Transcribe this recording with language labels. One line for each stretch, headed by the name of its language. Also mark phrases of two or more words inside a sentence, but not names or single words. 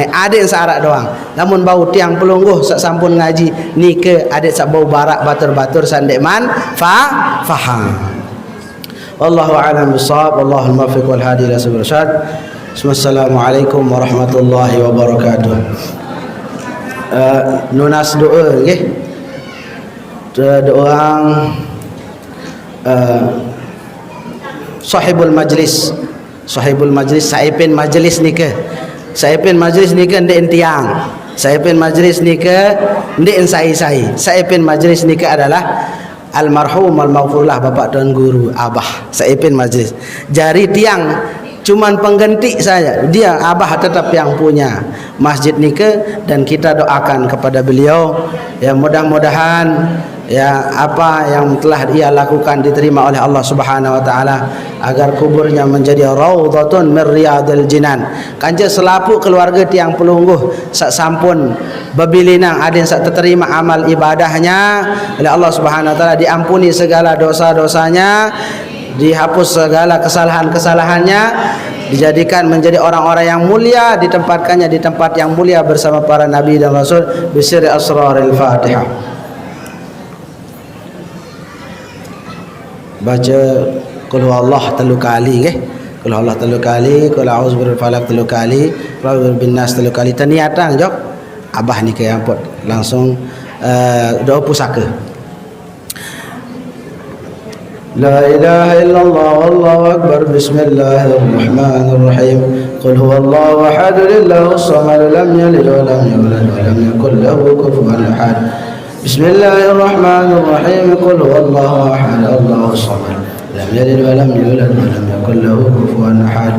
Sasak: Adik searak doang. Namun bau tiang pelungguh sak sampun ngaji nike adik sak bau barak batur-batur sandek man faham.
Arabic: والله أعلم بالصواب والله الموفق والهادي إلى سبيل الرشاد. السلام عليكم ورحمة الله وبركاته.
Sasak: Nunas doa nggih. Orang
Arabic: صاحب المجلس
Sasak: saipin majlis ni ke ndek tiang, saipin majlis ni ke ndek sai saipin majlis ni ke adalah almarhum al-maghfurlah
Indonesian: bapak dan guru
Sasak: abah saipin majlis.
Indonesian: Jari tiang cuman pengganti saja, dia abah tetap yang punya masjid ni ke, dan kita doakan kepada beliau ya mudah-mudahan ya apa yang telah ia lakukan diterima oleh Allah
Arabic: سبحانه وتعالى,
Indonesian: agar kuburnya menjadi
Arabic: روضة من رياض الجنان.
Sasak: Kanja selapu keluarga tiang pelungguh sak sampun bebilinang adin sak
Indonesian: terima amal ibadahnya oleh Allah
Arabic: سبحانه وتعالى,
Indonesian: diampuni segala dosa-dosanya, dihapus segala kesalahan-kesalahannya, dijadikan menjadi orang-orang yang mulia, ditempatkannya di tempat yang mulia bersama para nabi dan rasul
Arabic: بسر أسرار الفاتحة.
Indonesian: Baca
Arabic: قل هو الله
Indonesian: 3 kali nggih.
Arabic: قل هو الله 3 kali, قل أعوذ برب الفلق 3 kali, قل أعوذ برب الناس 3 kali.
Sasak: Taniatan jok. Abah ni ke ampun langsung doa pusaka.
Arabic: لا إله إلا الله والله أكبر بسم الله الرحمن الرحيم. قل هو الله أحد الله الصمد لم يلد ولم يولد ولم يكن له كفوا أحد. بسم الله الرحمن الرحيم قل هو الله أحد الله الصمد لم يلد ولم يولد ولم يكن له كفوا أحد.